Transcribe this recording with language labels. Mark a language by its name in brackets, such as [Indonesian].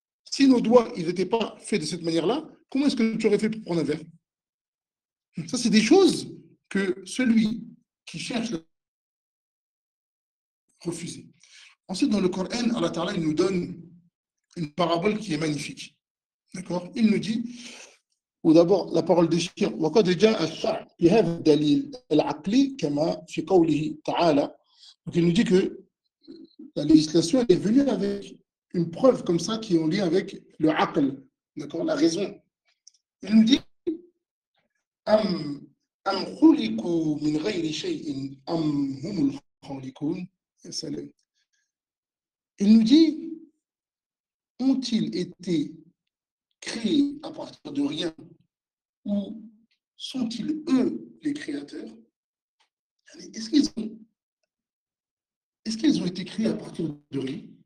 [French] Si nos doigts, ils n'étaient pas faits de cette manière-là, comment est-ce que tu aurais fait pour prendre un verre? Ça, c'est des choses que celui qui cherche à refuser. Ensuite, dans le Coran, Allah Ta'ala, il nous donne une parabole qui est magnifique. D'accord? Il nous dit, ou d'abord, la parole de Shir, [Arabic] وَقَدْ جَاءَ الشَّرْعُ بِهَذَا الدَّلِيلِ الْعَقْلِي كَمَا فِي قَوْلِهِ تَعَالَى. [French] Donc, il nous dit que la législation est venue avec une preuve comme ça qui est en lien avec le aql, d'accord, la raison. Il nous dit [Arabic] أَمْ خُلِقُوا مِنْ غَيْرِ شَيْءٍ أَمْ هُمُ الْخَالِقُونَ. [French] Il nous dit, ont-ils été créés à partir de rien ou sont-ils eux les créateurs? Est-ce qu'ils ont été créés à partir de rien?